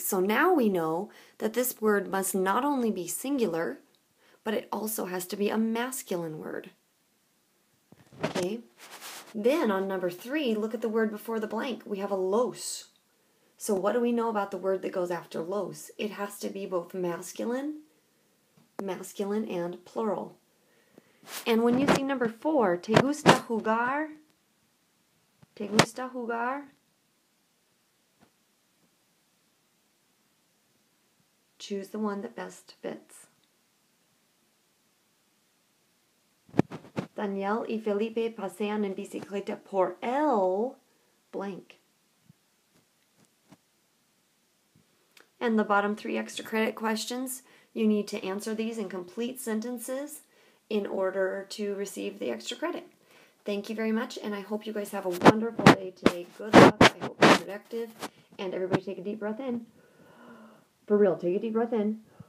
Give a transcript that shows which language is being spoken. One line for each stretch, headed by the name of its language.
English: So now we know that this word must not only be singular, but it also has to be a masculine word. Okay? Then on number 3, look at the word before the blank. We have a los. So what do we know about the word that goes after los? It has to be both masculine and plural. And when you see number 4,
Spanish: ¿te gusta jugar? ¿Te gusta jugar?
English: Choose the one that best fits.
Spanish: Daniel y Felipe pasean en bicicleta por el blank.
English: And the bottom 3 extra credit questions, you need to answer these in complete sentences in order to receive the extra credit. Thank you very much, and I hope you guys have a wonderful day today. Good luck. I hope you're productive. And everybody take a deep breath in. For real, take a deep breath in.